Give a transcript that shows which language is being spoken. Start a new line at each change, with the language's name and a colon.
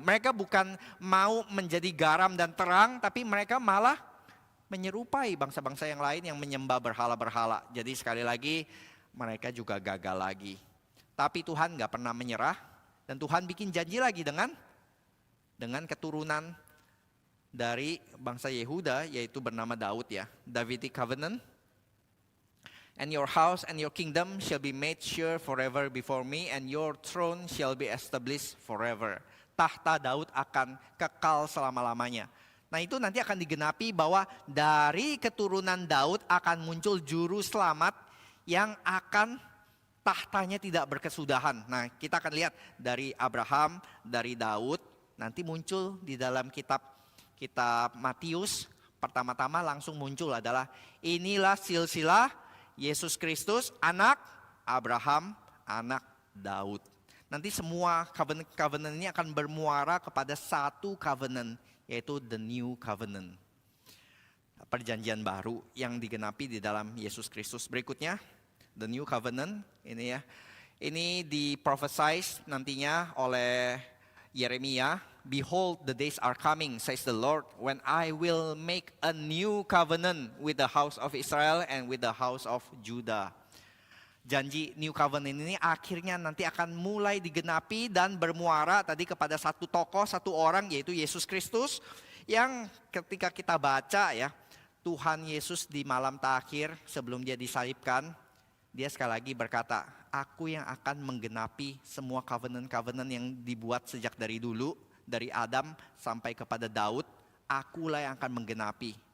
Indonesian: Mereka bukan mau menjadi garam dan terang, tapi mereka malah menyerupai bangsa-bangsa yang lain yang menyembah berhala-berhala. Jadi sekali lagi mereka juga gagal lagi. Tapi Tuhan gak pernah menyerah, dan Tuhan bikin janji lagi dengan keturunan dari bangsa Yehuda, yaitu bernama Daud ya.
English: Davidic Covenant. And your house and your kingdom shall be made sure forever before me, and your throne shall be established forever.
Indonesian: Tahta Daud akan kekal selama-lamanya. Nah itu nanti akan digenapi bahwa dari keturunan Daud akan muncul juru selamat yang akan tahtanya tidak berkesudahan. Nah kita akan lihat dari Abraham, dari Daud, nanti muncul di dalam kitab Matius. Pertama-tama langsung muncul adalah inilah silsilah Yesus Kristus, anak Abraham, anak Daud. Nanti semua covenant ini akan bermuara kepada satu covenant, yaitu the new covenant. Perjanjian baru yang digenapi di dalam Yesus Kristus. Berikutnya, the new covenant, ini ya. Ini diprophesize nantinya oleh Yeremia.
English: Behold, the days are coming, says the Lord, when I will make a new covenant with the house of Israel and with the house of Judah.
Indonesian: Janji new covenant ini akhirnya nanti akan mulai digenapi dan bermuara tadi kepada satu tokoh, satu orang, yaitu Yesus Kristus. Yang ketika kita baca ya, Tuhan Yesus di malam terakhir sebelum dia disalibkan, dia sekali lagi berkata, aku yang akan menggenapi semua covenant-covenant yang dibuat sejak dari dulu, dari Adam sampai kepada Daud, akulah yang akan menggenapi.